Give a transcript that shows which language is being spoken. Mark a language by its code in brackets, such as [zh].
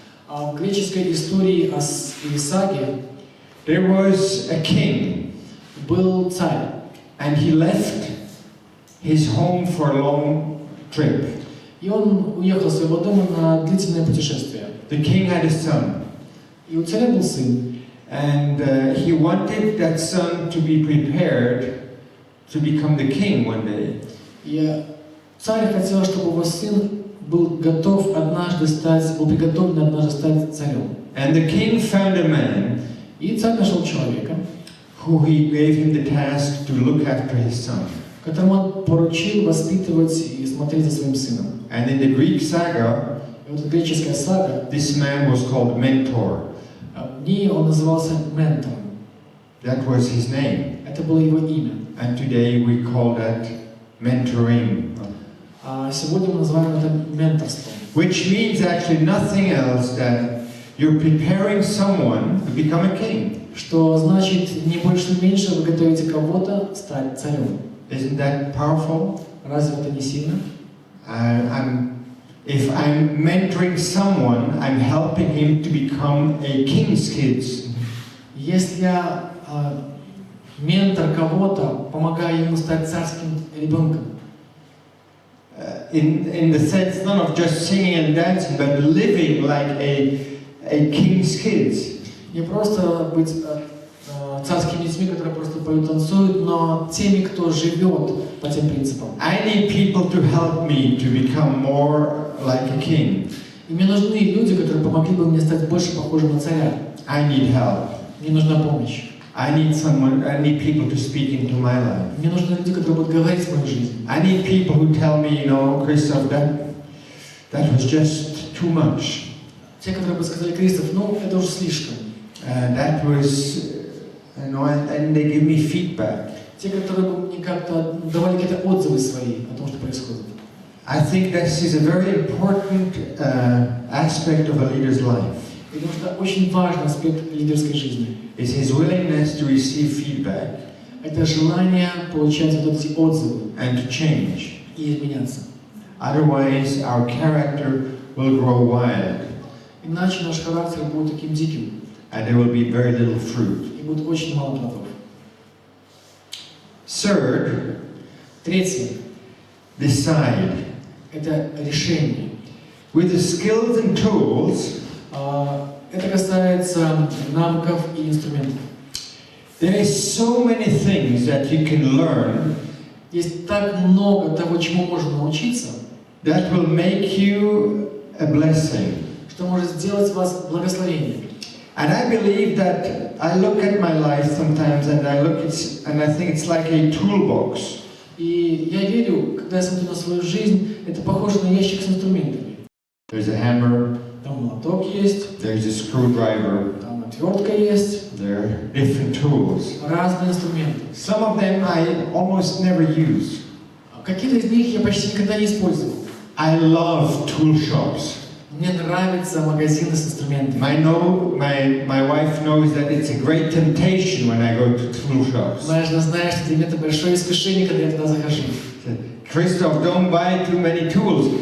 [ru] В греческой истории или саге [en] there was a king, [ru] был царь, [en] and he left his home for a long trip. [ru] и он уехал из своего дома на длительное путешествие. [en] The king had a son, [ru] И у царя был сын, [en] and he wanted that son to be prepared to become the king one day. [ru] и царь хотел, чтобы его сын был приготовлен однажды стать царем. [en] And the king found a man [ru] И царь нашел человека, [en] who he gave him the task to look after his son. [ru] которому он поручил воспитывать и смотреть за своим сыном. [en] And in the Greek saga, [ru] И вот греческая сага, [en] this man was called Mentor. [ru] в ней он назывался ментором. [en] That was his name. [ru] Это было его имя. [en] And today we call that mentoring. [ru] А сегодня мы называем это менторством. [en] Which means actually nothing else than you're preparing someone to become a king. [ru] Что значит, не больше, не меньше, вы готовите кого-то стать царем. [en] Isn't that powerful? [ru] Разве это не сильно? [en] If I'm mentoring someone, I'm helping him to become a king's kid. [ru] Если я ментор кого-то, помогаю ему стать царским ребенком. [en] In the sense not of just singing and dancing, but living like a king's kids. [ru] Не просто быть царскими детьми, которые просто поют, танцуют, но теми, кто живет по тем принципам. [en] I need people to help me to become more like a king. [ru] И мне нужны люди, которые помогли бы мне стать больше похожим на царя. [en] I need help. [ru] Мне нужна помощь. [en] I need people to speak into my life. [ru] Мне нужны люди, которые будут говорить в мою жизнь. [en] I need people who tell me, you know, Christoph, that was just too much. [ru] Те, которые бы сказали: Кристоф, ну это уже слишком. [en] That was, you know, and they give me feedback. [ru] Те, которые бы мне как-то давали какие-то отзывы свои о том, что происходит. [en] I think this is a very important aspect of a leader's life. [ru] Потому что очень важный аспект лидерской жизни. [en] Is his willingness to receive feedback. [ru] Это желание получать вот эти отзывы [en] And to change. [ru] и изменяться. [en] Otherwise, our character will grow wild. [ru] Иначе наш характер будет таким диким. [en] And there will be very little fruit. [ru] И будет очень мало плодов. [en] Third, [ru] Третье. [en] decide. [ru] Это решение. [en] With the skills and tools, [ru] Это касается навыков и инструментов. [en] there is so many things that you can learn [ru] Есть так много того, чему можно научиться, [en] that will make you a blessing. [ru] что может сделать вас благословением. [en] And I believe that I look at my life sometimes and I think it's like a toolbox. [ru] И я верю, когда я смотрю на свою жизнь, это похоже на ящик с инструментами. [en] There's a hammer, [ru] Там молоток есть, [en] there's a screwdriver, [ru] там отвертка есть, [en] there are different tools. [ru] разные инструменты. [en] Some of them I almost never use. [ru] Какие-то из них я почти никогда не использовал. [en] I love tool shops. [ru] Мне нравятся магазины с инструментами. [en] My wife knows that it's a great temptation when I go to tool shops. [ru] Моя жена знает, что для меня это большое искушение, когда я туда захожу. [en] Christoph, don't buy too many tools.